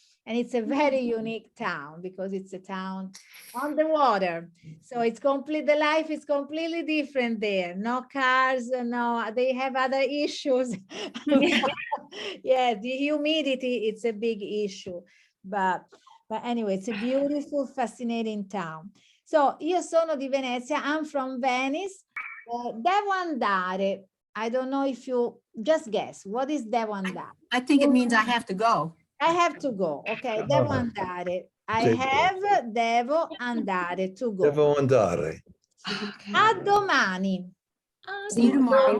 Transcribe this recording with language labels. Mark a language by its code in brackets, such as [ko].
[en] And it's a very unique town because it's a town on the water. So it's the life is completely different there. No cars, no, they have other issues. Yeah, the humidity, it's a big issue. But anyway, it's a beautiful, fascinating town. So io sono di Venezia, I'm from Venice. [it] Devo andare. [en] I don't know if you, just guess, what is devo andare? I think it means I have to go. I have to go. Okay, devo andare. I have, devo andare, to go. [it] Devo andare. A domani. [en] See you tomorrow.